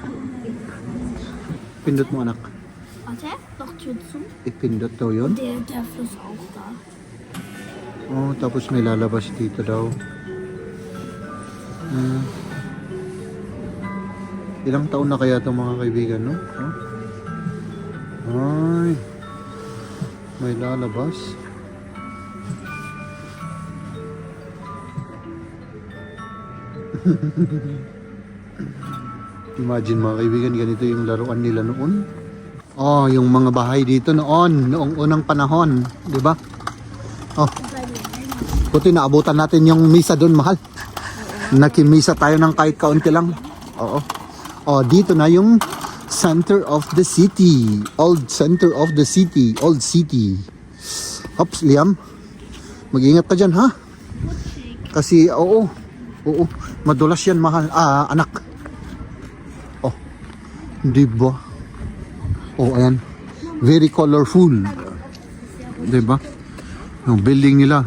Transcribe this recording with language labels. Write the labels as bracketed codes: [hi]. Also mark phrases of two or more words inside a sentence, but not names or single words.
[tl] Pindot mo, anak. [de] Warte, noch Tür zu. [tl] Ipindot daw yun. [de] Der Fluss auch da. [tl] Oh, tapos may lalabas dito daw. Ilang taon na kaya itong mga kaibigan, no? Oh. Ay. May lalabas. Imagine mga kaibigan, ganito yung laruan nila noon. Oh, yung mga bahay dito noong unang panahon, di ba? Oh. Buti naabutan natin yung misa doon, mahal. Nakimisa tayo ng kahit kaunti lang. Oo. Oh, dito na yung [en] center of the city. Old center of the city. Old city. [tl] Oops, Liam. Mag-ingat ka dyan, ha? Kasi, oo, madulas yan, mahal. Anak. Oh, di ba? Oh, ayan. [en] Very colorful. [tl] Di ba? Yung building nila.